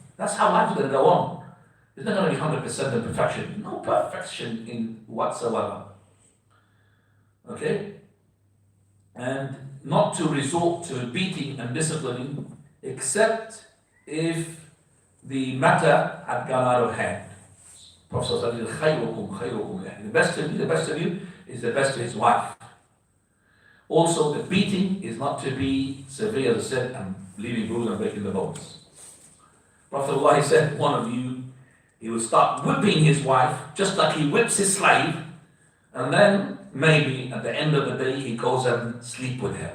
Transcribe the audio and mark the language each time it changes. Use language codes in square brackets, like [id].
[en] That's how life's going to go on. There's not going to be 100% of perfection. No perfection in whatsoever. Okay? And not to resort to beating and disciplining except if the matter had gone out of hand. Prophet said, [ar] خيركم خيركم لأهله. [en] The best of you is the best to his wife. Also, the beating is not to be severe, as I said, and leaving bruises and breaking the bones. Prophet Allah said, one of you, he will start whipping his wife just like he whips his slave, and then maybe at the end of the day he goes and sleep with her.